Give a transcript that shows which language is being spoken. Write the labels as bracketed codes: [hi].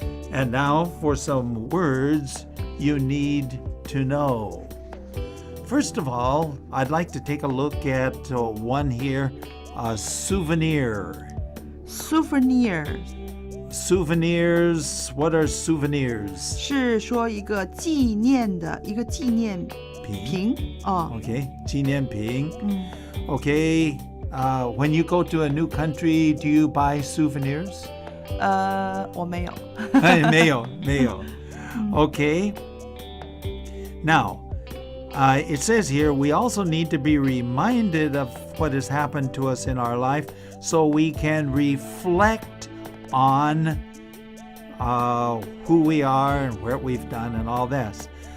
[en] And now for some words you need to know. First of all, I'd like to take a look at one here, souvenir. Souvenir Souvenirs, what are souvenirs? [zh] 是说一个纪念的一个纪念品哦。 Okay, 纪念品。 [en] Okay, when you go to a new country, do you buy souvenirs? [zh] 我没有。没有。Okay. [en] Now, it says here we also need to be reminded of what has happened to us in our life so we can reflect on who we are and what we've done and all this.